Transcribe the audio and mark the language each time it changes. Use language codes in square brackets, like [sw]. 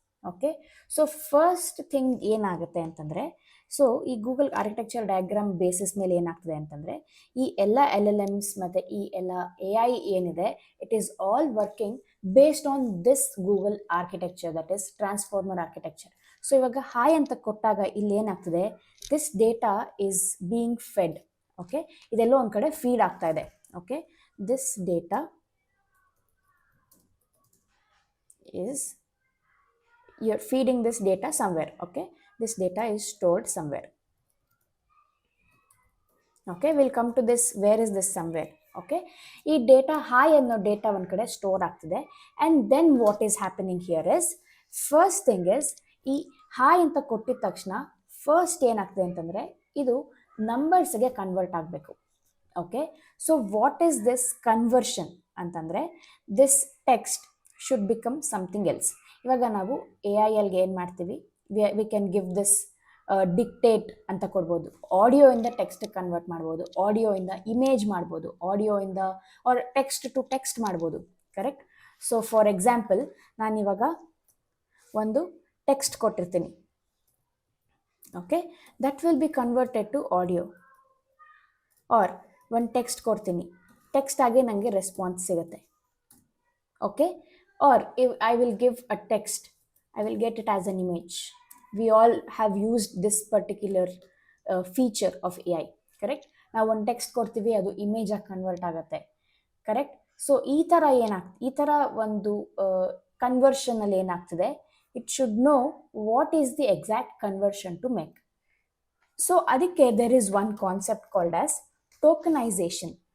[kn] Okay, so first thing ಏನಾಗುತ್ತೆ ಅಂತಂದರೆ, so ಈ ಗೂಗಲ್ ಆರ್ಕಿಟೆಕ್ಚರ್ ಡಯಾಗ್ರಾಮ್ ಬೇಸಿಸ್ ಮೇಲೆ ಏನಾಗ್ತದೆ ಅಂತಂದರೆ, ಈ ಎಲ್ಲ LLMs ಮತ್ತು ಈ ಎಲ್ಲ AI ಏನಿದೆ, [en] It is all working based on this Google architecture, that is transformer architecture. [kn] So ಇವಾಗ ಹಾಯ್ ಅಂತ ಕೊಟ್ಟಾಗ ಇಲ್ಲಿ ಏನಾಗ್ತದೆ, [en] This data is being fed. [kn] Okay, ಇದೆಲ್ಲೋ ಒಂದು ಕಡೆ ಫೀಡ್ ಆಗ್ತಾ ಇದೆ. [en] Okay, this data is you're feeding this data somewhere. Okay, this data is stored somewhere. Okay, we'll come to this. Where is this somewhere? [kn] Okay, ಈ data hi ಅನ್ನೋ data ಒಂದು ಕಡೆ store ಆಗ್ತಿದೆ. [en] and then what is happening here is, first thing is, [kn] ಈ hi ಅಂತ ಕೊಟ್ಟಿದ ತಕ್ಷಣ first ಏನಾಗ್ತದೆ ಅಂತಂದರೆ, ಇದು ನಂಬರ್ಸ್ಗೆ ಕನ್ವರ್ಟ್ ಆಗಬೇಕು. [en] Okay, so what is this conversion ಅಂತಂದರೆ, this text should become something else. [kn] ಇವಾಗ ನಾವು AILಗೆ ಏನು ಮಾಡ್ತೀವಿ, [en] we can give this dictate [kn] ಅಂತ ಕೊಡ್ಬೋದು. ಆಡಿಯೋಯಿಂದ ಟೆಕ್ಸ್ಟ್ ಕನ್ವರ್ಟ್ ಮಾಡ್ಬೋದು, ಆಡಿಯೋಯಿಂದ ಇಮೇಜ್ ಮಾಡ್ಬೋದು, ಆಡಿಯೋಯಿಂದ [en] or text to text [kn] ಮಾಡ್ಬೋದು. ಕರೆಕ್ಟ್. ಸೊ ಫಾರ್ ಎಕ್ಸಾಂಪಲ್, ನಾನಿವಾಗ ಒಂದು ಟೆಕ್ಸ್ಟ್ ಕೊಟ್ಟಿರ್ತೀನಿ. [en] Okay, that will be converted to audio. [kn] R ಒಂದು ಟೆಕ್ಸ್ಟ್ ಕೊಡ್ತೀನಿ, ಟೆಕ್ಸ್ಟ್ ಆಗಿ ನನಗೆ ರೆಸ್ಪಾನ್ಸ್ ಸಿಗುತ್ತೆ. [en] Okay, or if I will give a text, I will get it as an image. We all have used this particular feature of AI. Correct. [kn] ನಾವು ಒಂದು text ಕೊಡ್ತೀವಿ, ಅದು image ಆಗಿ ಕನ್ವರ್ಟ್ ಆಗುತ್ತೆ. ಕರೆಕ್ಟ್. ಸೊ ಈ ಥರ ಈ ಥರ ಒಂದು ಕನ್ವರ್ಷನಲ್ಲಿ ಏನಾಗ್ತದೆ, [en] It should know what is the exact conversion to make. [kn] So ಅದಕ್ಕೆ [en] There is one concept called as tokenization.